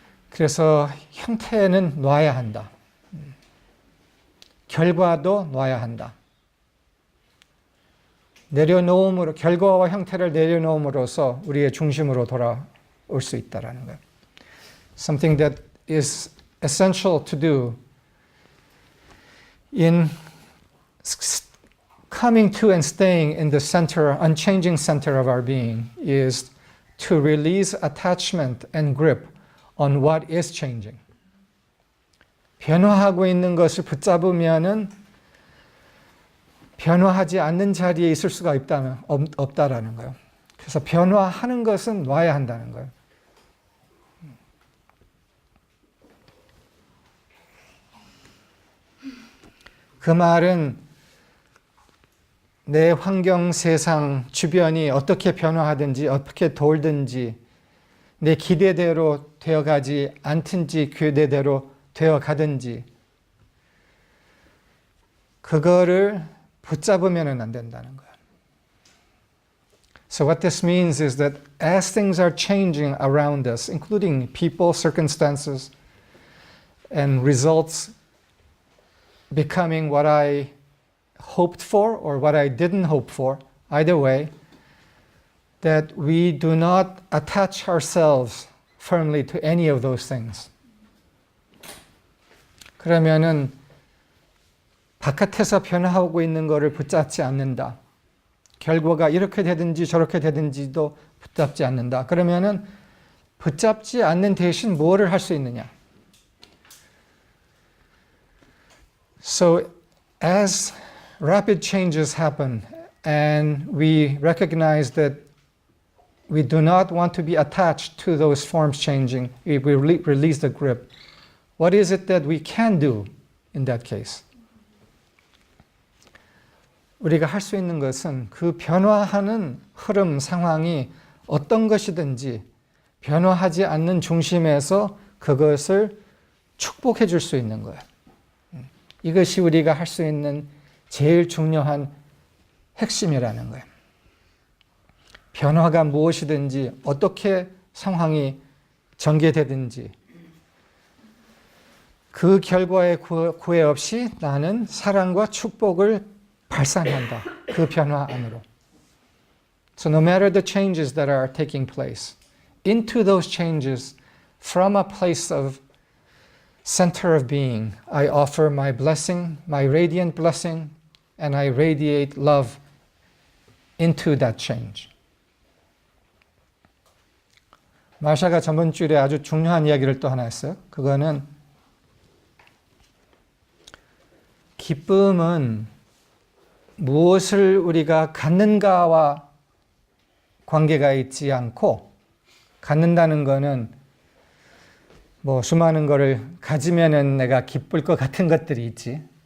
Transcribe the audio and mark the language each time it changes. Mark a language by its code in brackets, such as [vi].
[ko] 그래서 형태는 놔야 한다. 결과도 놔야 한다. 내려놓음으로, 결과와 형태를 내려놓음으로써 우리의 중심으로 돌아올 수 있다는 거예요. [en] Something that is essential to do in coming to and staying in the center, unchanging center of our being is to release attachment and grip on what is changing. [ko] 변화하고 있는 것을 붙잡으면은 변화하지 않는 자리에 있을 수가 없다라는 거예요. 그래서 변화하는 것은 놔야 한다는 거예요. 그 말은 내 환경, 세상, 주변이 어떻게 변화하든지 어떻게 돌든지 내 기대대로 되어가지 않든지 기대대로 되어가든지 그거를 붙잡으면 안 된다는 거예요. [en] So what this means is that as things are changing around us, including people, circumstances, and results becoming what I hoped for or what I didn't hope for, either way, that we do not attach ourselves firmly to any of those things. [ko] 그러면은 바깥에서 변화하고 있는 것을 붙잡지 않는다. 결과가 이렇게 되든지 저렇게 되든지도 붙잡지 않는다. 그러면은 붙잡지 않는 대신 뭐를 할 수 있느냐? [en] So as rapid changes happen and we recognize that we do not want to be attached to those forms changing, we release the grip. What is it that we can do in that case? [ko] 우리가 할 수 있는 것은 그 변화하는 흐름, 상황이 어떤 것이든지 변화하지 않는 중심에서 그것을 축복해 줄 수 있는 거예요. 이것이 우리가 할 수 있는 제일 중요한 핵심이라는 거예요. 변화가 무엇이든지 어떻게 상황이 전개되든지 그 결과에 구애 없이 나는 사랑과 축복을 발산한다. 그 변화 안으로. [en] So no matter the changes that are taking place, into those changes, from a place of center of being, I offer my blessing, my radiant blessing, and I radiate love into that change. [ko] 마샤가 저번 주에 아주 중요한 이야기를 또 하나 했어요. 그거는 기쁨은 무엇을 우리가 갖는가와 관계가 있지 않고 갖는다는 거는 뭐 수많은 거를 가지면은 내가 기쁠 것 같은 것들이 있지.